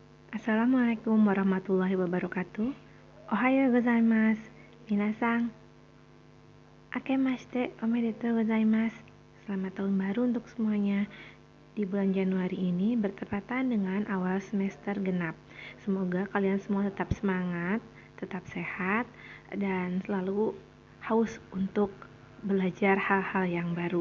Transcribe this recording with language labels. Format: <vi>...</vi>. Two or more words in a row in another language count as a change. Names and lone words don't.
<ar>السلام عليكم ورحمة الله وبركاته.</ar> <ja>おはようございます。皆さん、明けましておめでとうございます.</ja> <id>Selamat tahun baru untuk semuanya. Di bulan Januari ini bertepatan dengan awal semester genap. Semoga kalian semua tetap semangat, tetap sehat, dan selalu haus untuk belajar hal-hal yang baru.</id>